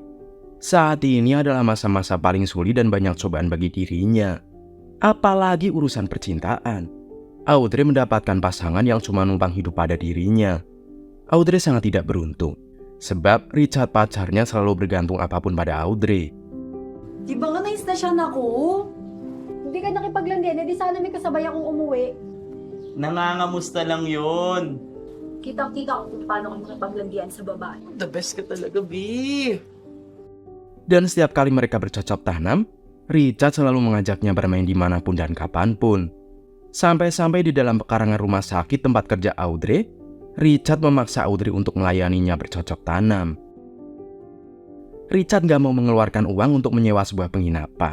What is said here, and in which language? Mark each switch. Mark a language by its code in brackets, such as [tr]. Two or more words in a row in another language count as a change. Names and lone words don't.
[id] Saat ini adalah masa-masa paling sulit dan banyak cobaan bagi dirinya. Apalagi urusan percintaan. Audrey mendapatkan pasangan yang cuma numpang hidup pada dirinya. Audrey sangat tidak beruntung, sebab Richard pacarnya selalu bergantung apapun pada Audrey. [tl] Di ba nga na-stasyon ako? Hindi ka nakipaglandian, edi sana may kasabay akong umuwi. Nangangamusta lang yun. Kitang-kita ko kung paano kayo makipaglandian sa babae. [en] The best [tl] ka talaga, B. [id] Dan setiap kali mereka bercocok tanam, Richard selalu mengajaknya bermain dimanapun dan kapanpun. Sampai-sampai di dalam pekarangan rumah sakit tempat kerja Audrey, Richard memaksa Audrey untuk melayaninya bercocok tanam. Richard gak mau mengeluarkan uang untuk menyewa sebuah penginapan.